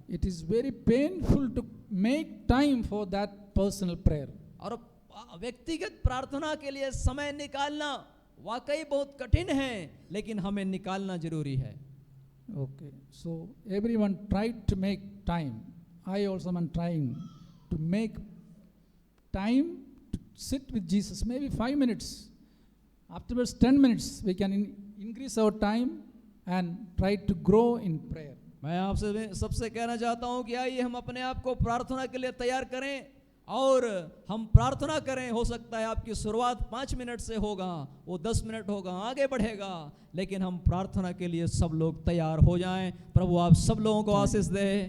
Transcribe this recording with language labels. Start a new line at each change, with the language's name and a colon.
English: It is very painful to make time for that personal prayer.
Hindi: और व्यक्तिगत प्रार्थना के लिए समय निकालना वाकई बहुत कठिन है, लेकिन हमें निकालना जरूरी है।
English: Okay, so everyone tried to make time. I also am trying to make time to sit with Jesus, maybe 5 minutes. Afterwards 10 minutes, we can increase our time and try to grow in prayer.
Hindi: मैं आपसे सबसे कहना चाहता हूं कि आइए हम अपने आप को प्रार्थना के लिए तैयार करें और हम प्रार्थना करें। हो सकता है आपकी शुरुआत 5 मिनट से होगा, वो 10 मिनट होगा, आगे बढ़ेगा, लेकिन हम प्रार्थना के लिए सब लोग तैयार हो जाएं। प्रभु आप सब लोगों को आशीष दे।